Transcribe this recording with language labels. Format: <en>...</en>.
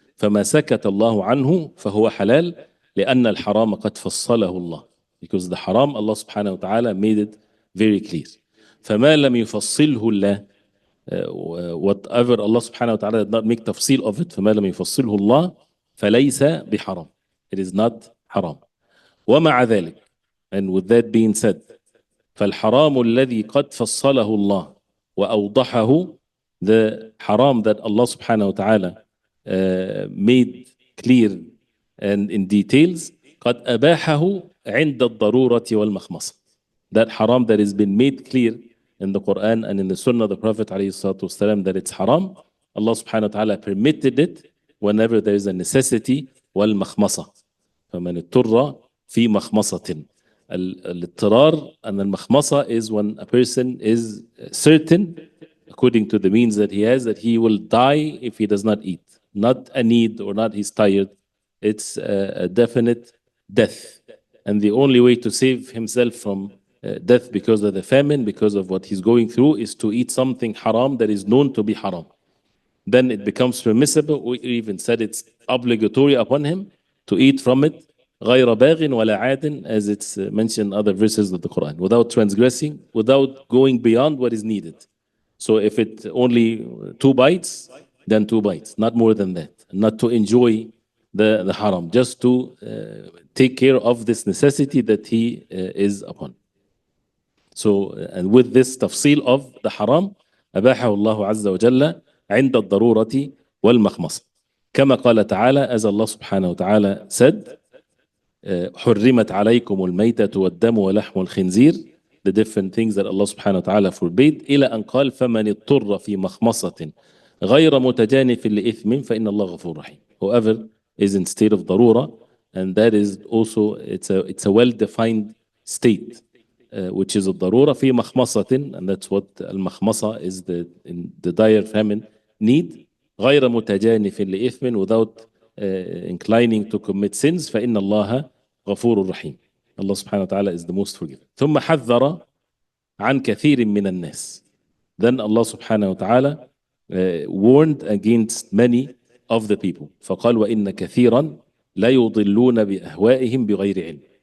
<ar>فما سكت الله عنه فهو حلال لأن الحرام قد فصله الله.</ar> <en>Because the haram, Allah subhanahu wa ta'ala made it very clear.</en> <ar>فما لم يفصله الله,</ar> <en>whatever Allah subhanahu wa ta'ala did not make tafsil of it,</en> <ar>فما لم يفصله الله فليس بحرام.</ar> <en>It is not haram.</en> <ar>ومع ذلك,</ar> <en>and with that being said,</en> <ar>فالحرام الذي قد فصله الله وأوضحه,</ar> <en>the haram that Allah subhanahu wa ta'ala made clear and in details,</en> <ar>قد أباحه عند الضرورة والمخمصة.</ar> <en>That haram that has been made clear in the Quran and in the Sunnah of the Prophet ﷺ that it's haram, Allah subhanahu wa ta'ala permitted it whenever there is a necessity.</en> <ar>والمخمصة فمن اضطر في مخمصة.</ar> <en>الاضطرار and المخمصة is when a person is certain, according to the means that he has, that he will die if he does not eat. Not a need or not he's tired. It's a definite death. And the only way to save himself from death because of the famine, because of what he's going through, is to eat something haram that is known to be haram. Then it becomes permissible. We even said it's obligatory upon him to eat from it,</en> <ar>غير باغ ولا عاد,</ar> <en>as it's mentioned in other verses of the Quran, without transgressing, without going beyond what is needed. So if it only 2 bites, then 2 bites, not more than that. Not to enjoy the haram, just to take care of this necessity that he is upon. So, and with this tafsil of the haram,</en> <ar>أباحه الله عز وجل عند الضرورة والمخمصة. كما قال تعالى,</ar> <en>as Allah subhanahu wa ta'ala said,</en> <ar>حرمت عليكم الميتة والدم ولحم الخنزير,</ar> <en>the different things that Allah subhanahu wa ta'ala forbade,</en> <ar>إلى أن قال فمن اضطر في مخمصة غير متجانف لإثم فإن الله غفور رحيم.</ar> <en>Whoever is in state of ضرورة, and that is also, it's a well-defined state, which is</en> <ar>الضرورة في مخمصة,</ar> <en>and that's what المخمصة is, in the dire famine need,</en> <ar>غير متجانف لإثم,</ar> <en>without inclining to commit sins,</en> <ar>فإن الله غفور رحيم.</ar> <en>Allah subhanahu wa ta'ala is the most forgiving.</en> <ar>ثم حذر عن كثير من الناس.</ar> <en>Then Allah subhanahu wa ta'ala warned against many of the people.</en> <ar>فقال وإن كثيرا لا يضلون بأهوائهم بغير علم.</ar>